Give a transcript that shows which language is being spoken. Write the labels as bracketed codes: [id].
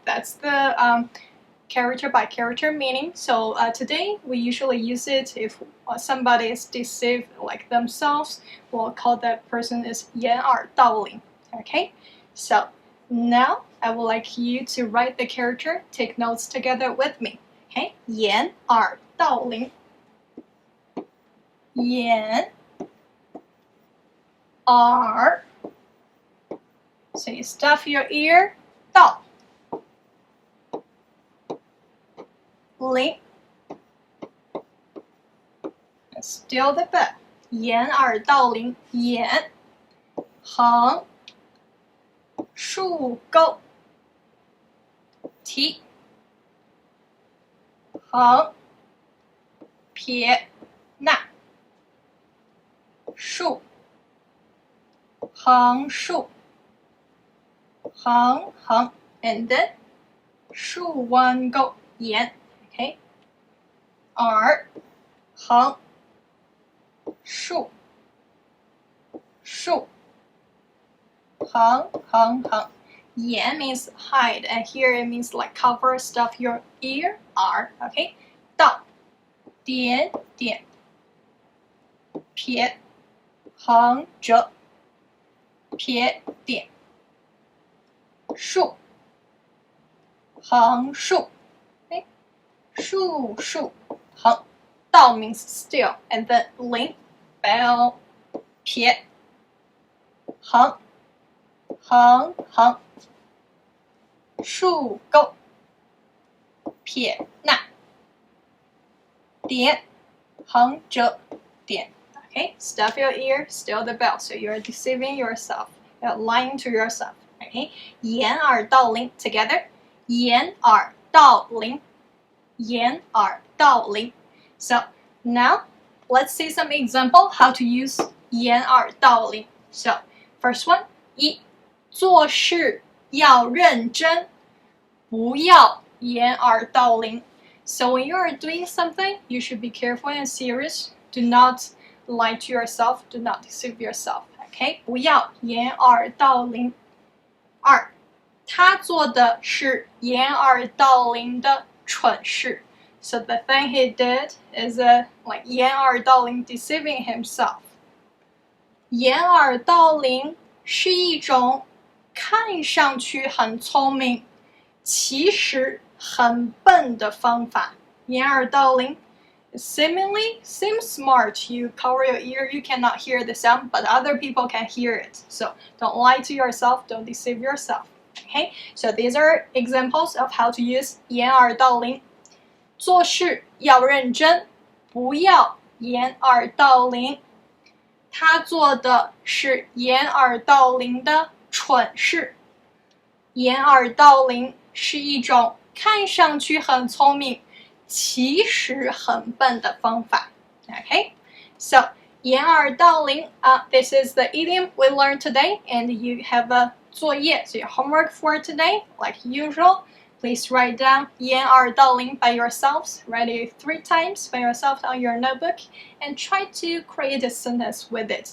[en] That's the character by character meaning. So today we usually use it if somebody is deceived like themselves. We'll call that person is 掩耳盗铃. Okay, so now I would like you to write the character, take notes together with me. [zh] Okay, 掩耳盗铃，掩耳. [en] So you stuff your ear. 盗铃 Steal the bell. [zh] 掩耳盗铃，掩横竖钩提横撇捺竖横竖横横 and then 竖弯钩沿 okay [en] 耳横竖竖横横横 Yan means hide, and here it means like cover, stuff your ear, R, okay? [zh] 到点点撇横折撇点竖横竖 okay? [en] 竖竖横到 means still, and then 零 bell 撇横横横竖钩撇捺点横折点 Okay, stuff your ear, still the bell, so you're deceiving yourself, you're lying to yourself. Okay, 掩耳盗铃 together, 掩耳盗铃掩耳盗铃 So now let's see some example how to use 掩耳盗铃 So first one, 一做事要认真不要掩耳盗铃 So when you are doing something, you should be careful and serious. Do not lie to yourself. Do not deceive yourself. [zh] Okay? 不要掩耳盗铃。二，他做的是掩耳盗铃的蠢事。 [en] So the thing he did is like 掩耳盗铃 deceiving himself. [zh] 掩耳盗铃是一种看上去很聪明，其实很笨的方法。 [en] 掩耳盗铃 seemingly seems smart. You cover your ear, you cannot hear the sound, but other people can hear it. So don't lie to yourself, don't deceive yourself. Okay, so these are examples of how to use 掩耳盗铃。 [zh] 做事要认真，不要掩耳盗铃。他做的是掩耳盗铃的蠢事。掩耳盗铃是一种看上去很聪明，其实很笨的方法。 [en] Okay, so 掩耳盗铃 this is the idiom we learned today, and you have a 作业, so your homework for today, like usual. Please write down 掩耳盗铃 by yourselves. Write it 3 times by yourself on your notebook and try to create a sentence with it.